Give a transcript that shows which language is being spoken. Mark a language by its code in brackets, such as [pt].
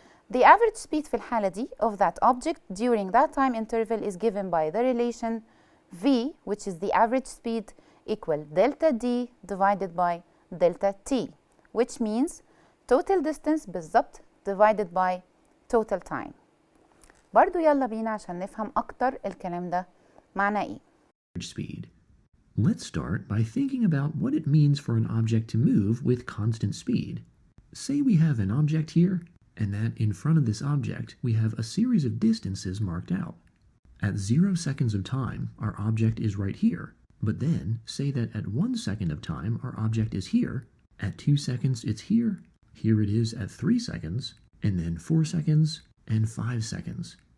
[en] The average speed [ar] في الحالة دي [en] of that object during that time interval is given by the relation v, which is the average speed, equal delta d divided by delta t, which means total distance [ar] بالظبط [en] divided by total time. [ar] برضو يلا بينا عشان نفهم أكتر الكلام ده معناه إيه. [en] Speed. Let's start by thinking about what it means for an object to move with constant speed. Say we have an object here, and that in front of this object we have a series of distances marked out. At 0 seconds of time, our object is right here, but then say that at 1 second of time our object is here, at 2 seconds it's here, here it is at 3 seconds, and then 4 seconds, and 5 seconds.